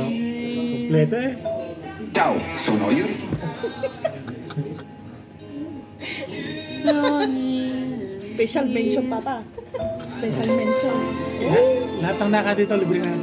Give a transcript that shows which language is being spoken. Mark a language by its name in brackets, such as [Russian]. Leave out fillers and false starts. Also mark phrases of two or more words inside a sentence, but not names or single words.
[Filipino] Kompleto eh. [Italian] Ciao, sono Yuri. [English] Special mention pa pa. Special mention. [Filipino] Lahat ng naka dito, libre na.